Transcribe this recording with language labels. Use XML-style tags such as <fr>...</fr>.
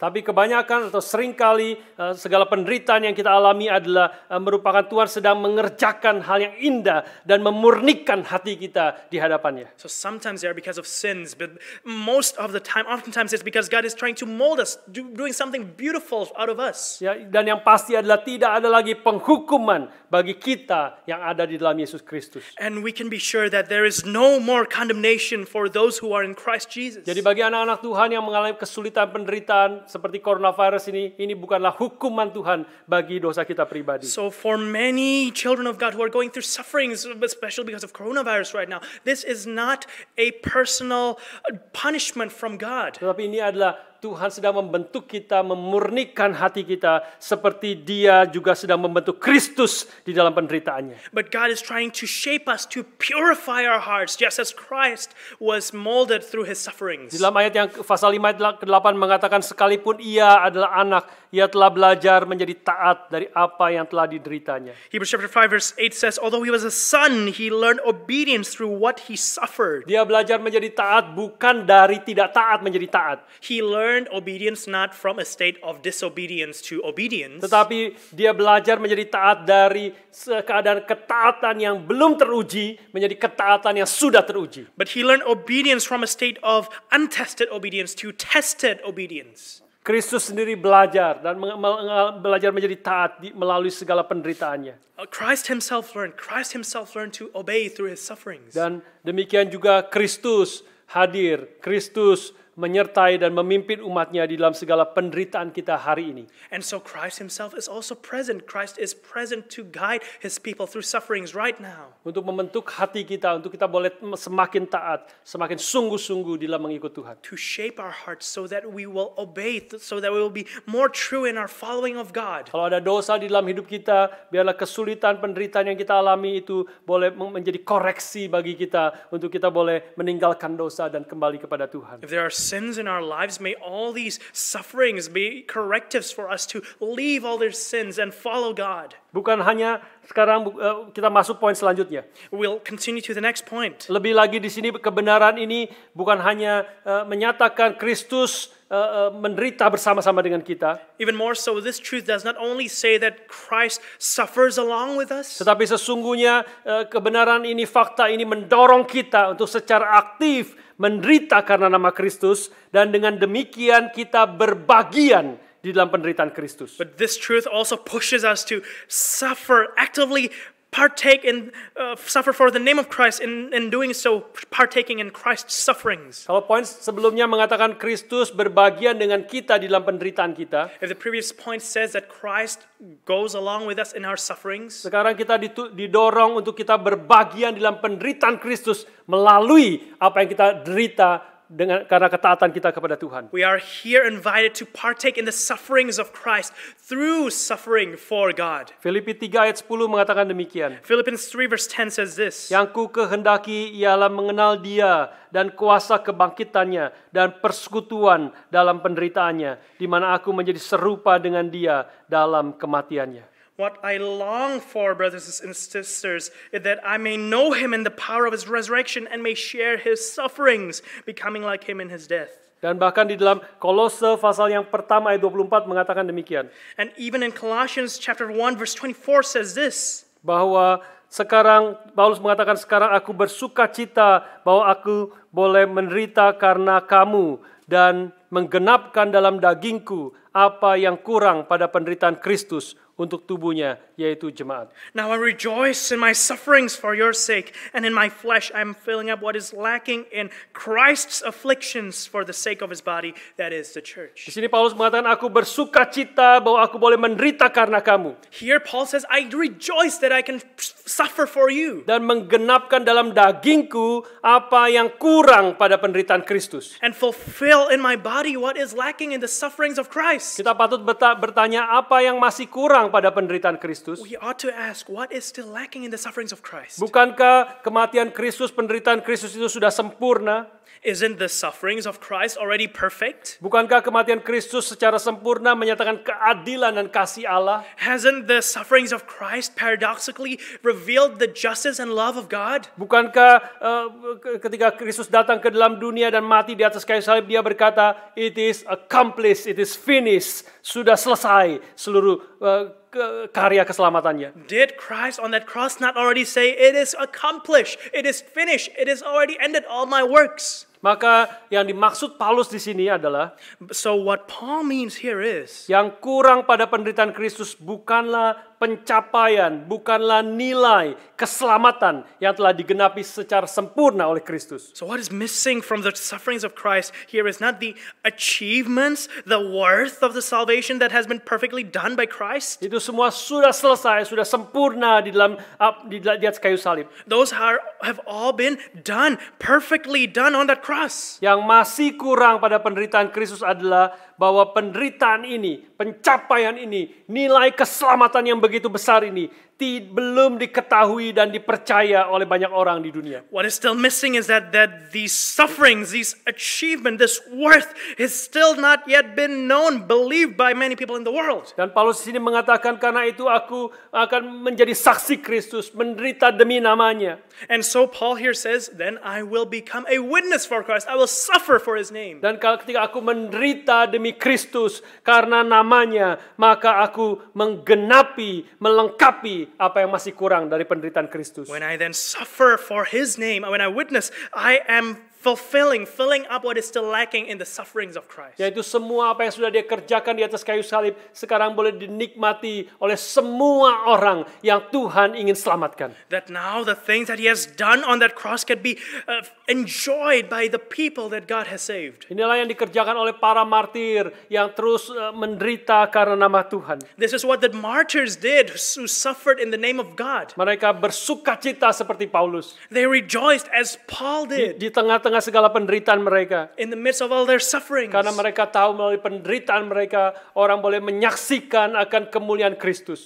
<id>Tapi kebanyakan atau seringkali segala penderitaan yang kita alami adalah merupakan Tuhan sedang mengerjakan hal yang indah dan memurnikan hati kita di hadapannya.</id> <en>So sometimes they are because of sins, but most of the time, oftentimes it's because God is trying to mold us, doing something beautiful out of us.</en> <id>Ya, dan yang pasti adalah tidak ada lagi penghukuman bagi kita yang ada di dalam Yesus Kristus.</id> <en>And we can be sure that there is no more condemnation for those who are in Christ Jesus.</en> <id>Jadi bagi anak-anak Tuhan yang mengalami kesulitan penderitaan seperti coronavirus ini bukanlah hukuman Tuhan bagi dosa kita pribadi.</id> <en>So for many children of God who are going through sufferings, especially because of coronavirus right now, this is not a personal punishment from God.</en> <id>Tetapi ini adalah Tuhan sedang membentuk kita, memurnikan hati kita seperti Dia juga sedang membentuk Kristus di dalam penderitaannya.</id> <en>But God is trying to shape us, to purify our hearts, just as Christ was molded through His sufferings.</en> <id>Di dalam ayat yang pasal 5 ayat 8 mengatakan sekalipun Ia adalah anak, Ia telah belajar menjadi taat dari apa yang telah dideritanya.</id> <en>Hebrews chapter 5 verse 8 says, although He was a son, He learned obedience through what He suffered.</en> <id>Dia belajar menjadi taat bukan dari tidak taat menjadi taat.</id> <en>He learned obedience not from a state of disobedience to obedience.</en> <id>Tetapi dia belajar menjadi taat dari keadaan ketaatan yang belum teruji menjadi ketaatan yang sudah teruji.</id> <en>But he learned obedience from a state of untested obedience to tested obedience.</en> <id>Kristus sendiri belajar dan belajar menjadi taat melalui segala penderitaannya.</id> <en>Christ himself learned to obey through his sufferings.</en> <id>Dan demikian juga Kristus hadir, Kristus menyertai dan memimpin umatnya di dalam segala penderitaan kita hari ini.</id> <en>And so Christ himself is also present. Christ is present to guide his people through sufferings right now.</en> <id>Untuk membentuk hati kita, untuk kita boleh semakin taat, semakin sungguh-sungguh di dalam mengikut Tuhan.</id> <en>To shape our hearts so that we will obey, so that we will be more true in our following of God.</en> <id>Kalau ada dosa di dalam hidup kita, biarlah kesulitan, penderitaan yang kita alami itu boleh menjadi koreksi bagi kita untuk kita boleh meninggalkan dosa dan kembali kepada Tuhan.</id> <en>If there are sins in our lives, may all these sufferings be correctives for us to leave all their sins and follow God.</en> <id>Bukan hanya sekarang kita masuk poin selanjutnya.</id> <en>We'll continue to the next point.</en> <id>Lebih lagi di sini kebenaran ini bukan hanya menyatakan Kristus menderita bersama-sama dengan kita.</id> <en>Even more so, this truth does not only say that Christ suffers along with us,</en> <id>tetapi sesungguhnya kebenaran ini, fakta ini mendorong kita untuk secara aktif menderita karena nama Kristus, dan dengan demikian kita berbagian di dalam penderitaan Kristus.</id> <en>But this truth also pushes us to suffer, actively partake in, suffer for the name of Christ, in doing so, partaking in Christ's sufferings.</en> <id>Kalau poin sebelumnya mengatakan Kristus berbagian dengan kita di dalam penderitaan kita,</id> <en>If the previous point says that Christ goes along with us in our sufferings,</en> <id>sekarang kita didorong untuk kita berbagian di dalam penderitaan Kristus melalui apa yang kita derita karena ketaatan kita kepada Tuhan.</id> <en>we are here invited to partake in the sufferings of Christ through suffering for God.</en> <id>Filipi 3 ayat 10 mengatakan demikian.</id> <en>Philippians 3 verse 10 says this,</en> <id>Yang ku kehendaki ialah mengenal Dia dan kuasa kebangkitannya dan persekutuan dalam penderitaannya, di mana aku menjadi serupa dengan Dia dalam kematiannya.</id> <en>What I long for, brothers and sisters, is that I may know him in the power of his resurrection and may share his sufferings, becoming like him in his death.</en> <id>Dan bahkan di dalam Kolose pasal yang pertama ayat 24 mengatakan demikian.</id> <en>And even in Colossians chapter 1 verse 24 says this,</en> <id>Bahwa sekarang, Paulus mengatakan sekarang aku bersuka cita bahwa aku boleh menderita karena kamu dan menggenapkan dalam dagingku apa yang kurang pada penderitaan Kristus untuk tubuhnya, yaitu jemaat.</id> <en>now I rejoice in my sufferings for your sake, and in my flesh I am filling up what is lacking in Christ's afflictions for the sake of his body, that is the</en> <id>Di</id> <en>church.</en> <id>sini Paulus mengatakan aku bersuka cita bahwa aku boleh menderita karena kamu</id> <en>Here Paul says, I rejoice that I can suffer for you</en> <id>dan menggenapkan dalam dagingku apa yang kurang pada penderitaan Kristus.</id> <en>and fulfill in my body what is lacking in the sufferings of Christ.</en> <id>Kita patut bertanya apa yang masih kurang pada penderitaan Kristus.</id> <en>We ought to ask, what is still lacking in the sufferings of Christ?</en> <id>Bukankah kematian Kristus, penderitaan Kristus itu sudah sempurna?</id> <en>Isn't the sufferings of Christ already perfect?</en> <id>Bukankah kematian Kristus secara sempurna menyatakan keadilan dan kasih Allah?</id> <en>Hasn't the sufferings of Christ paradoxically revealed the justice and love of God?</en> <id>Bukankah ketika Kristus datang ke dalam dunia dan mati di atas kayu salib, dia berkata,</id> <en>it is accomplished, it is finished,</en> <id>sudah selesai seluruh karya keselamatannya.</id> <en>Did Christ on that cross not already say, it is accomplished, it is finished, it is already ended all my works?</en> <id>Maka yang dimaksud Paulus di sini adalah</id> <en>So what Paul means here is,</en> <id>yang kurang pada penderitaan Kristus bukanlah pencapaian, bukanlah nilai keselamatan yang telah digenapi secara sempurna oleh Kristus.</id> <en>so what is missing from the sufferings of Christ here is not the achievements, the worth of the salvation that has been perfectly done by Christ.</en> <id>Itu semua sudah selesai, sudah sempurna di atas kayu salib.</id> <en>Those have all been done, perfectly done on that cross.</en> <id>Yang masih kurang pada penderitaan Kristus adalah bahwa penderitaan ini, pencapaian ini, nilai keselamatan yang begitu besar ini belum diketahui dan dipercaya oleh banyak orang di dunia.</id> <en>What is still missing is that these sufferings, these achievement, this worth is still not yet been known, believed by many people in the world.</en> <id>Dan Paulus di sini mengatakan karena itu aku akan menjadi saksi Kristus, menderita demi namanya.</id> <en>And so Paul here says, then I will become a witness for Christ. I will suffer for his name.</en> <id>Dan ketika aku menderita demi Kristus karena namanya, maka aku menggenapi, melengkapi apa yang masih kurang dari penderitaan Kristus.</id> <en>When I then suffer for his name, when I witness, I am filling up what is still lacking in the sufferings of Christ.</en> <id>Yaitu semua apa yang sudah dia kerjakan di atas kayu salib sekarang boleh dinikmati oleh semua orang yang Tuhan ingin selamatkan.</id> <en>That now the things that he has done on that cross can be enjoyed by the people that God has saved.</en> <id>Inilah yang dikerjakan oleh para martir yang terus menderita karena nama Tuhan.</id> <en>This is what the martyrs did who suffered in the name of God.</en> <id>Mereka bersukacita seperti Paulus.</id> <en>They rejoiced as Paul did</en> <id>Di tengah-tengah segala penderitaan mereka.</id> <en>in the midst of all their sufferings.</en> <id>Karena mereka tahu melalui penderitaan mereka, orang boleh menyaksikan akan kemuliaan Kristus.</id>